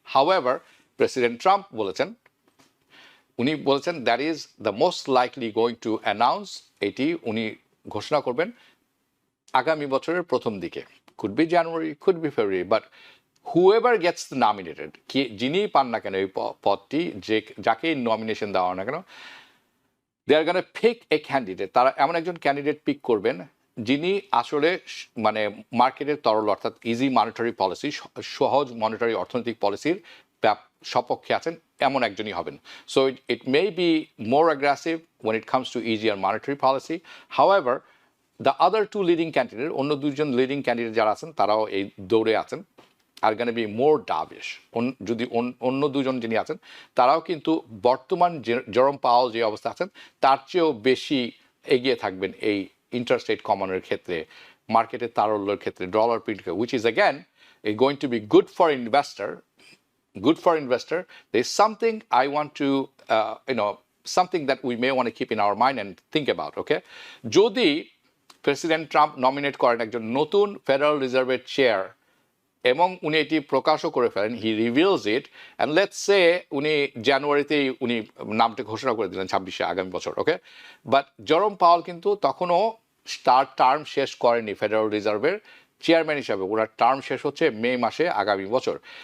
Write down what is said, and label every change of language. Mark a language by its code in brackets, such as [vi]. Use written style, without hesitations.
[bn] However president Trump বলেছেন, উনি বলেছেন [en] that is the most likely going to announce, [bn] এটি উনি ঘোষণা করবেন আগামী বছরের প্রথম দিকে, [en] could be January, could be February, but whoever gets nominated, [bn] যিনিই পান না কেন এই পদটি, যাকেই নমিনেশন দেওয়া না কেন, [en] they are gonna pick a candidate, [bn] তারা এমন একজন ক্যান্ডিডেট পিক করবেন যিনি আসলে মানে মার্কেটের তরল, অর্থাৎ ইজি মনিটারি পলিসি, সহজ মনিটারি অর্থনৈতিক পলিসির সপক্ষে আছেন, এমন একজনই হবেন। [en] So it may be more aggressive when it comes to easier monetary policy. However, the other 2 leading candidate, [bn] অন্য 2জন লিডিং ক্যান্ডিডেট যারা আছেন তারাও এই দৌড়ে আছেন, [en] Are gonna be more dovish. [bn] যদি অন্য 2জন যিনি আছেন তারাও কিন্তু বর্তমান জেরোম পাওয়েল যে অবস্থা আছেন তার চেয়েও বেশি এগিয়ে থাকবেন এই ইন্টারেস্ট রেট কমানোর ক্ষেত্রে, মার্কেটের তারল্যের ক্ষেত্রে, dollar print, [en] which is again going to be good for investor. Good for investor. There is something I want to, something that we may want to keep in our mind and think about. [bn] Okay, যদি president Trump nominate করেন একজন নতুন federal রিজার্ভের chair এবং উনি এটি প্রকাশও করে ফেলেন, [en] he reveals it, and let's say [bn] উনি জানুয়ারিতেই উনি নামটা ঘোষণা করে দিলেন 26শে আগামী বছর। ওকে, বাট জেরোম পাওয়েল কিন্তু তখনও তার টার্ম শেষ করেনি ফেডারেল রিজার্ভের চেয়ারম্যান হিসাবে, ওনার টার্ম শেষ হচ্ছে মে মাসে আগামী বছর।